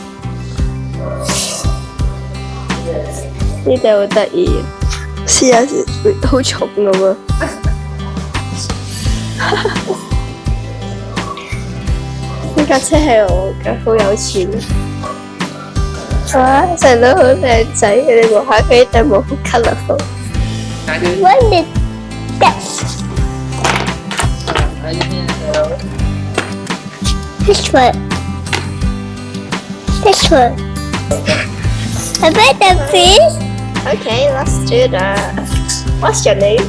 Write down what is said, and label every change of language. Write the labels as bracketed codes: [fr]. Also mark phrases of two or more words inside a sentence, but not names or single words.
[yue] 呢頂好得意，試下先，好重咁啊！呢架車係我嘅，好有錢。哇！細佬好靚仔嘅，你望下佢呢頂帽好 colourful。 [en] What is that？ This one. This one. I bet the fish. Okay, let's do that. What's your name?